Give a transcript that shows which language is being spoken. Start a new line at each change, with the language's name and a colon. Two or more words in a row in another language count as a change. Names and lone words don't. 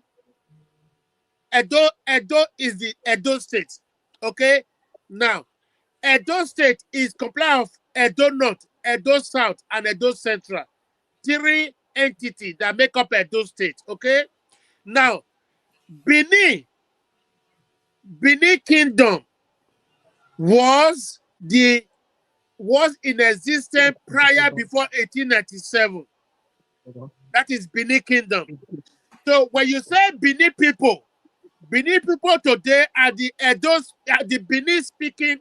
English: Edo is the Edo State. Okay. Now, Edo State is comprised of Edo North, Edo South, and Edo Central. Three entities that make up Edo State. Okay. Now, Benin Kingdom was in existence prior before 1897. That is Benin Kingdom. So when you say Benin people today are the Benin speaking.